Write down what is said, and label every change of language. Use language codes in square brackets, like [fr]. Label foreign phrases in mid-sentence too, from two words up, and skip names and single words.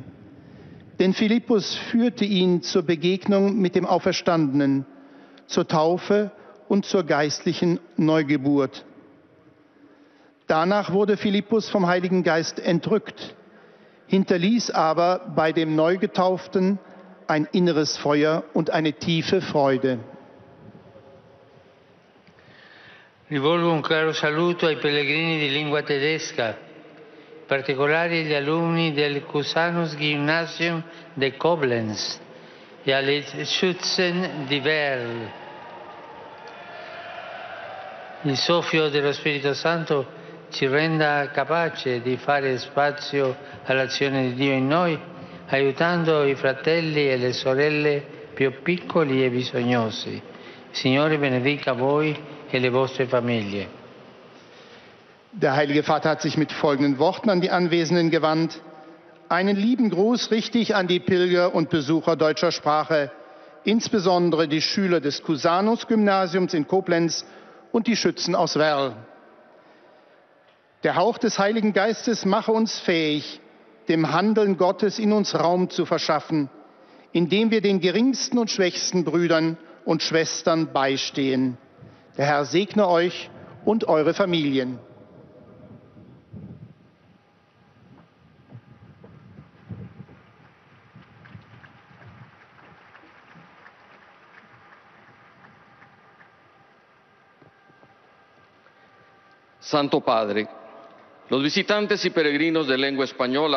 [de] Denn Philippus führte ihn zur Begegnung mit dem Auferstandenen, zur Taufe und zur geistlichen Neugeburt. Danach wurde Philippus vom Heiligen Geist entrückt, hinterließ aber bei dem Neugetauften ein inneres Feuer und eine tiefe Freude. [it] Rivolgo un caro saluto ai pellegrini di lingua tedesca, in particolare agli alunni del Cusanus Gymnasium de Koblenz e alle Schützen di Werl. Il soffio dello Spirito Santo ci renda capace di fare spazio all'azione di Dio in noi, aiutando i fratelli e le sorelle più piccoli e bisognosi. Il Signore benedica voi e le vostre famiglie. [de] Der Heilige Vater hat sich mit folgenden Worten an die Anwesenden gewandt. Einen lieben Gruß richte ich an die Pilger und Besucher deutscher Sprache, insbesondere die Schüler des Cusanus-Gymnasiums in Koblenz und die Schützen aus Werl. Der Hauch des Heiligen Geistes mache uns fähig, dem Handeln Gottes in uns Raum zu verschaffen, indem wir den geringsten und schwächsten Brüdern und Schwestern beistehen. Der Herr segne euch und eure Familien. [es] Santo Padre, los visitantes y peregrinos de lengua española